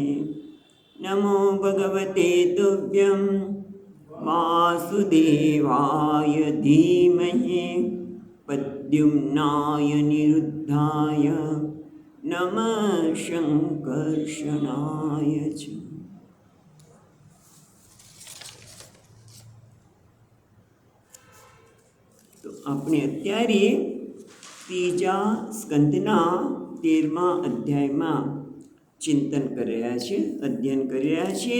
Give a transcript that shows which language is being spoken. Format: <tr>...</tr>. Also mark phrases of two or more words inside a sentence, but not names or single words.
<sa>नमो भगवते तुभ्यं वासुदेवाय धीमहि प्रद्युम्नाय निरुद्धाय नमः शङ्कर्षणाय च।</sa> <gu>તો આપણે અત્યારે ત્રીજા સ્કંદના 13મા અધ્યાયમાં ચિંતન કરી રહ્યા છીએ, અધ્યયન કરી રહ્યા છીએ.</gu>